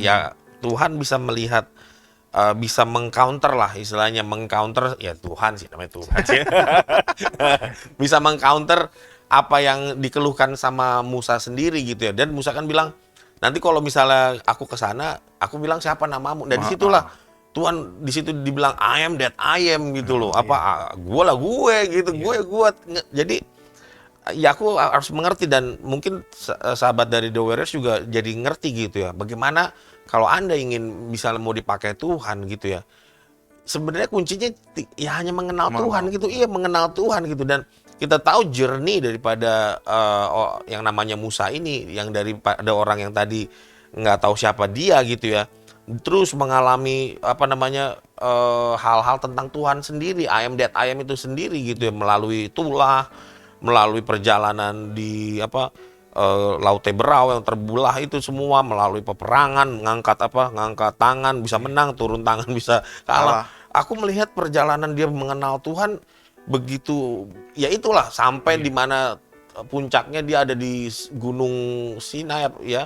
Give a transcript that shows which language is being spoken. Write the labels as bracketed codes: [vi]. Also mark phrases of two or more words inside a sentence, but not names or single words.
[id] Ya Tuhan bisa melihat, bisa mengcounter lah, istilahnya mengcounter, ya Tuhan sih namanya Tuhan sih. Bisa mengcounter apa yang dikeluhkan sama Musa sendiri gitu ya. Dan Musa kan bilang, nanti kalau misalnya aku ke sana, aku bilang siapa namamu. Dan disitulah Tuhan di situ dibilang [en] I am that I am [id] gitu loh. Gue lah gue gitu, gue. Jadi ya aku harus mengerti, dan mungkin sahabat dari The Warriors juga jadi ngerti gitu ya. Bagaimana kalau Anda ingin misalnya mau dipakai Tuhan gitu ya. Sebenarnya kuncinya ya hanya mengenal Tuhan gitu. Iya, mengenal Tuhan gitu. Dan kita tahu journey daripada yang namanya Musa ini, yang daripada orang yang tadi nggak tahu siapa dia gitu ya, terus mengalami hal-hal tentang Tuhan sendiri, [en] I am that I am [id] itu sendiri gitu ya, melalui tulah, melalui perjalanan di Laut Teberau yang terbelah itu semua, melalui peperangan, ngangkat tangan bisa menang, turun tangan bisa kalah. Aku melihat perjalanan dia mengenal Tuhan begitu, ya itulah sampai di mana puncaknya dia ada di Gunung Sinai ya.